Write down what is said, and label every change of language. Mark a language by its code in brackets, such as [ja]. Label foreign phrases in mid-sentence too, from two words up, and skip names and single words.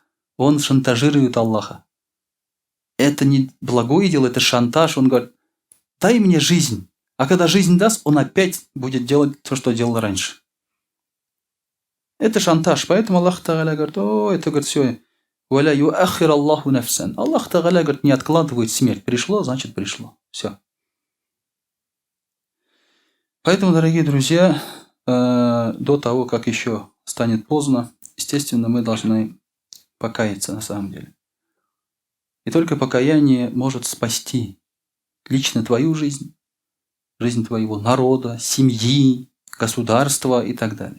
[ru] Он шантажирует Аллаха. Это не благое дело, это шантаж. Он говорит: дай мне жизнь. А когда жизнь даст, он опять будет делать то, что делал раньше. Это шантаж. Поэтому Аллах Тааля говорит: о, это, говорит, все. [ar] ولا يؤخر الله نفسا». [ru] Аллах Тааля, говорит, не откладывает смерть. Пришло, значит пришло. Все. Поэтому, дорогие друзья, до того, как еще станет поздно, естественно, мы должны покаяться на самом деле. И только покаяние может спасти лично твою жизнь, жизнь твоего народа, семьи, государства и так далее.